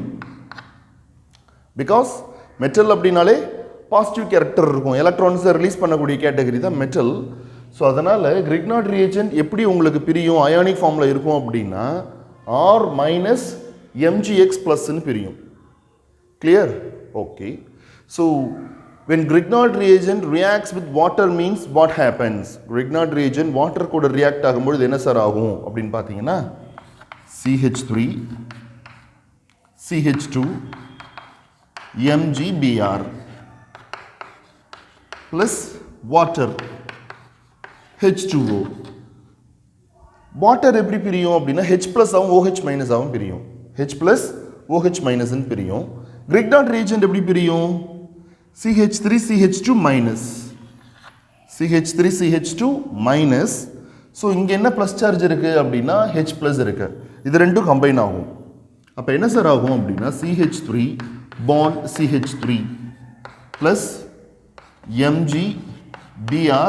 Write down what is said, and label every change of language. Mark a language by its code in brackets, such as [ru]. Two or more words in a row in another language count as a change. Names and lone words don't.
[en] because metal [ta] அப்படின்னாலே [en] positive character [ta] இருக்கும், [en] electrons release [ta] பண்ணக்கூடிய கேட்டகரி தான் மெட்டல். ஸோ அதனால் [en] Grignard reagent [ta] எப்படி உங்களுக்கு பிரியும் [en] ionic form [ta] இருக்கும் அப்படின்னா [en] R minus MgX plus [ta] பிரியும். கிளியர்? [en] okay, so when Grignard reagent reacts with water means what happens? Grignard reagent water [ta] கூட react ஆகும்போது என்ன சார் ஆகும் அப்படின்னு பார்த்தீங்கன்னா [en] CH3 CH2 MgBr plus water H2O. [ta] water எப்படி பிரியும் அப்படின்னா [en] H plus [ta] ஆகும் [en] OH minus [ta] ஆகும் பிரியும். [en] H plus OH minus [ta] ன்னு பிரியும். [en] Grignard reagent [ta] எப்படி பிரியும்? [en] CH3 CH2 minus CH3 CH2 minus. [ta] ஸோ இங்கே என்ன [en] plus charge [ta] இருக்குது அப்படின்னா [en] H plus [ta] இருக்குது. இது ரெண்டும் கம்பைன் ஆகும். அப்போ என்ன சார் ஆகும் அப்படின்னா [en] CH3 bond CH3 plus MgBr.